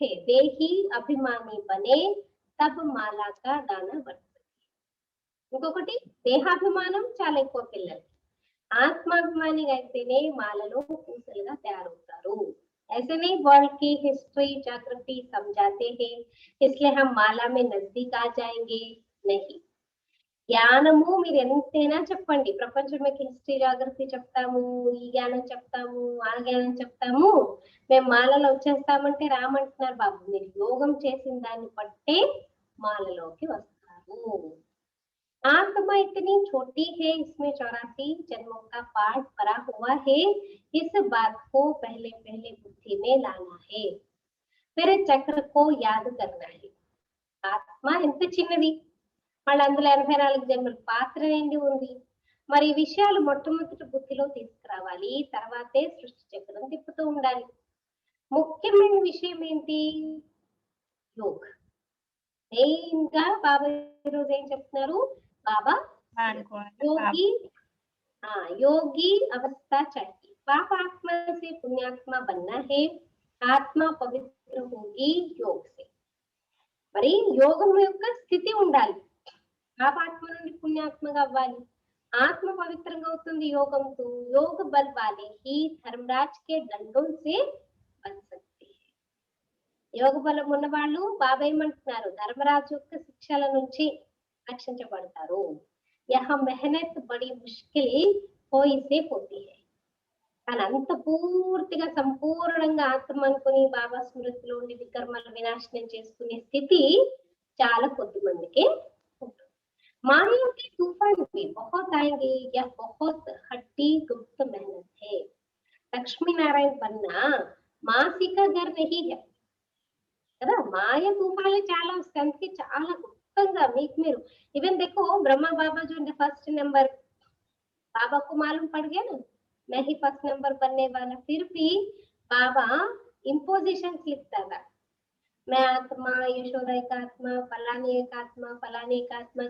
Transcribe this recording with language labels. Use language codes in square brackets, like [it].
[hi] దేహి అభిమాని బనే తబ్ మాలాకా దానా పడుతుంది. [te] ఇంకొకటి దేహాభిమానం చాలా ఎక్కువ పిల్లలకి, ఆత్మాభిమానిగా అయితేనే మాలలో పూసలుగా తయారవుతారు. [hi] ऐसे नहीं वर्ल्ड की हिस्ट्री ज्योग्राफी समझाते हैं इसलिए हम माला में नजदीक आ जाएंगे, नहीं. [te] జ్ఞానము మీరు ఎంతైనా చెప్పండి, ప్రపంచం మీకు హిస్టరీ జాగ్రఫీ చెప్తాము, ఈ జ్ఞానం చెప్తాము, ఆ జ్ఞానం చెప్తాము, మేము మాలలో వచ్చేస్తామంటే రామంటున్నారు బాబు. మీరు యోగం చేసిన దాన్ని బట్టే మాలలోకి వస్తారు. [hi] आत्मा इतनी छोटी है, इसमें 84 जन्मों का पाठ पड़ा हुआ है, इस बात को पहले पहले बुद्धि में लाना है, फिर चक्र को याद करना है. [te] ఆత్మ ఎంత చిన్నది, మళ్ళీ అందులో 84 జన్మల పాత్ర నిండి ఉంది. మరి ఈ విషయాలు మొట్టమొదటి బుద్ధిలో తీసుకురావాలి, తర్వాతే సృష్టి చక్రం తిప్పుతూ ఉండాలి. ముఖ్యమైన విషయం ఏంటి, యోగ. మెయిన్ గా బాబా ఈరోజు ఏం చెప్తున్నారు, [hi] बाबा योगी, योगी अवस्था चाहिए, पाप आत्मा से पुण्यात्मा बनना है, आत्मा पवित्र होगी योग से. [te] మరి యోగం యొక్క స్థితి ఉండాలి, పాపాత్మ నుండి పుణ్యాత్మగా అవ్వాలి, ఆత్మ పవిత్రంగా అవుతుంది యోగంతో. [hi] యోగ బల్ వాలే he Dharmaraj K దండోం say Butch సక్తే high. [te] యోగ బలం ఉన్న వాళ్ళు బాబా ఏమంటున్నారు, ధర్మరాజు యొక్క శిక్షల నుంచి రక్షించబడతారు. [hi] యహ మెహనత్ బడి ముష్కిల్ హోయిసే పోతీ హై. [te] కానీ అంత పూర్తిగా సంపూర్ణంగా ఆత్మ అనుకుని బాబా స్మృతిలో ఉండి వికర్మలు వినాశనం చేసుకునే స్థితి చాలా కొద్ది మందికి ఉంటుంది. [hi] మాయా के तूफान भी बहुत आएंगे, यह बहुत हट्टी गुप्त मेहनत है. लक्ष्मी नारायण बनना मासी का घर नहीं है [te] కదా, మాయ తుఫాన్లు చాలా వస్తాయి, అందుకే చాలా మీకు మీరు [hi] इवन देखो ब्रह्मा बाबा जो फर्स्ट नंबर, बाबा को मालूम पड़ गया ना मैं ही फर्स्ट नंबर बनने वाला, फिर भी बाबा इम्पोजिशन लिखता था, मैं आत्मा, यशोदा का आत्मा, फलाने का आत्मा, फलाने का आत्मा.